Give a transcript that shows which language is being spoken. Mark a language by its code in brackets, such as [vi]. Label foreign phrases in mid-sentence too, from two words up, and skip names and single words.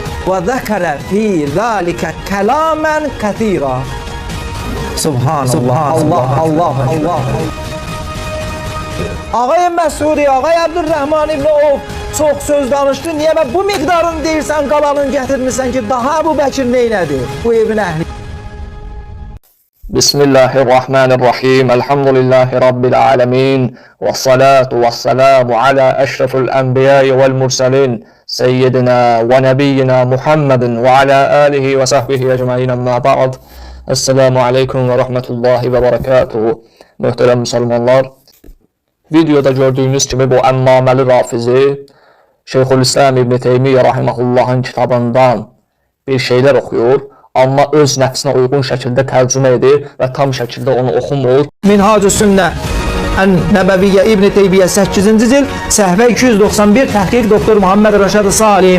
[ar] وذكر في ذلك كلاما كثيرا. سبحان الله، الله. [az] Ağay Məsudi, Ağay Əbdülrəhman İbn Avf çox söz danışdı. Niyə mən bu miqdarını deyirsən, qalanını gətirmirsən ki, daha Əbu Bəkir neylədi bu evin əhli? [ar] بسم الله الرحمن الرحيم. الحمد لله رب العالمين. والصلاة والسلام على أشرف الأنبياء والمرسلين. سيدنا ونبينا محمد وعلى آله وصحبه أجمعين أما بعد. السلام عليكم ورحمة الله وبركاته. [tr] Muhterem Müslümanlar, [az] videoda gördüğünüz kimi bu Əmmaməli Rafizi Şeyxülislam İbn Teymiyyə rahimehullahın kitabından [tr] bir şeyler okuyor, [az] amma öz nəfsinə uyğun şəkildə tərcümə edir və tam şəkildə onu oxumur. Minhacü Sünnə Nəbəviyyə İbn Teymiyyə 8-ci cild, səhvə 291, təhqiq doktor Muhammed Rəşad Salim.